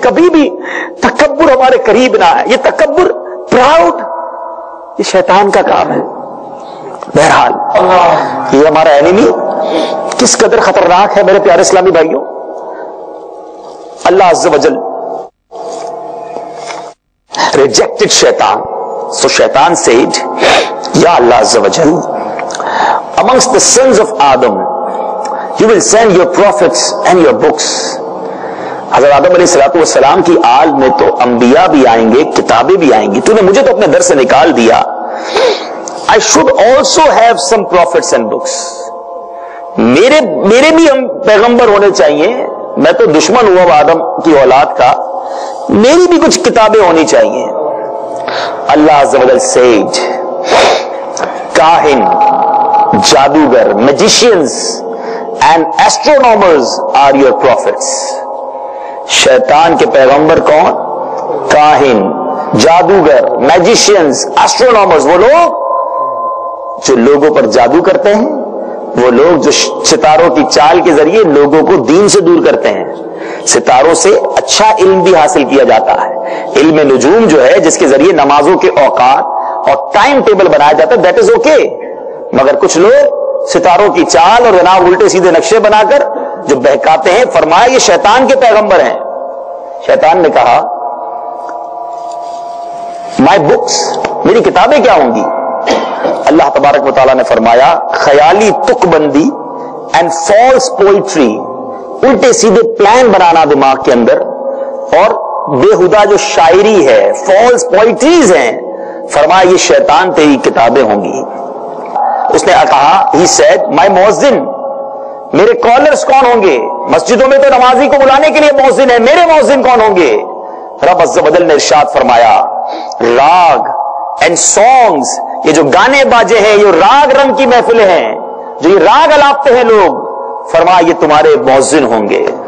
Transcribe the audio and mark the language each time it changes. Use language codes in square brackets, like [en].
[ur] کبھی بھی تکبر ہمارے قریب نہ آئے. یہ تکبر, پراؤڈ, یہ شیطان کا کام ہے. بہرحال یہ ہمارا اینیمی کس قدر خطرناک ہے میرے پیارے اسلامی بھائیوں. [en] اللہ عز و جل rejected shaitan. So shaitan said, Ya Allah Azza wa Jal, amongst the sons of Adam, you will send your prophets and your books. [ur] حضرت آدم علیہ السلام کی آل میں تو انبیاء بھی آئیں گے, کتابیں بھی آئیں گی. تو نے مجھے تو اپنے در سے نکال دیا. [en] I should also have some prophets and books. [ur] میرے بھی ہم پیغمبر ہونے چاہیے. میں تو دشمن ہوا آدم کی اولاد کا, میری بھی کچھ کتابیں ہونی چاہیے. [en] اللہ عز و جل said, کاہن, جادوگر, magicians and astronomers are your prophets. [ur] شیطان کے پیغمبر کون؟ کاہن, جادوگر, magicians, astronomers, وہ لوگ جو لوگوں پر جادو کرتے ہیں, وہ لوگ جو ستاروں کی چال کے ذریعے لوگوں کو دین سے دور کرتے ہیں. ستاروں سے اچھا علم بھی حاصل کیا جاتا ہے. علم نجوم جو ہے, جس کے ذریعے نمازوں کے اوقات اور ٹائم ٹیبل بنایا جاتا ہے, [en] That is okay. [ur] مگر کچھ لوگ ستاروں کی چال اور جناب الٹے سیدھے نقشے بنا کر جو بہکاتے ہیں, فرمایا یہ شیطان کے پیغمبر ہیں. شیطان نے کہا, [en] my books, [ur] میری کتابیں کیا ہوں گی؟ اللہ تبارک و تعالیٰ نے فرمایا, خیالی تک بندی [en] and false poetry, [ur] الٹے سیدھے پلان بنانا دماغ کے اندر, اور بےہودہ جو شاعری ہے, فالس پوئٹریز ہیں. فرمایا یہ شیطان تیری کتابیں ہوں گی. اس نے کہا, [en] he said, my مؤذن, [ur] میرے کالرز کون ہوں گے؟ مسجدوں میں تو نمازی کو بلانے کے لیے مؤذن ہے, میرے مؤذن کون ہوں گے؟ رب عز و جل نے ارشاد فرمایا, [en] raga and songs, [ur] یہ جو گانے باجے ہیں, یہ راگ رنگ کی محفلیں ہیں, جو یہ راگ الاپتے ہیں لوگ, فرمایا یہ تمہارے مؤذن ہوں گے.